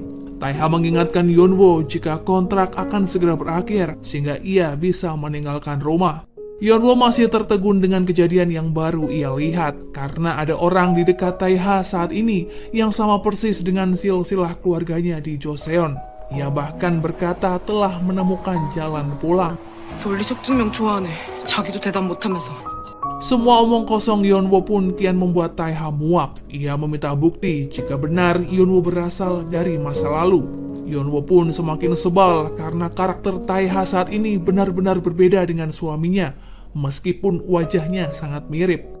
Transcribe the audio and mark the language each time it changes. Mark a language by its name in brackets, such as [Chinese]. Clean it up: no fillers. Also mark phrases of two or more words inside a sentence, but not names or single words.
[Indonesian] Taeha mengingatkan Yeonwoo jika kontrak akan segera berakhir sehingga ia bisa meninggalkan rumah. Yeonwoo masih tertegun dengan kejadian yang baru ia lihat karena ada orang di dekat Taeha saat ini yang sama persis dengan silsilah keluarganya di Joseon. Ia bahkan berkata telah menemukan jalan pulang. [Korean] 돌리적 증명 좋아하네. 자기도 대답 못하면서. [Indonesian] Semua omong kosong Yeonwoo pun kian membuat Taeha muak. Ia meminta bukti jika benar Yeonwoo berasal dari masa lalu. Yeonwoo pun semakin sebal karena karakter Taeha saat ini benar-benar berbeda dengan suaminya, meskipun wajahnya sangat mirip.